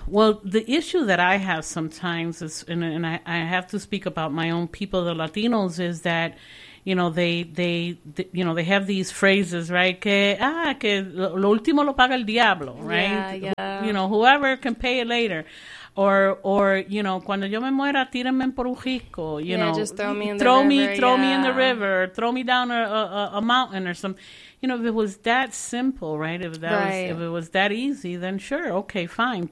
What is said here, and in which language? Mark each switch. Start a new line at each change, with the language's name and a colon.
English: Well, the issue that I have sometimes is, and I have to speak about my own people, the Latinos, is that, you know, they have these phrases, right?
Spanish: Que lo último lo paga el diablo, right?
English: Yeah, yeah. You know, whoever can pay it later. Or you know,
Spanish: cuando yo me muera, tírenme por un risco,
English: you yeah, know. Just throw me in the river, throw me down a mountain or something. You know, if it was that simple, right? If it was that easy, then sure, okay, fine.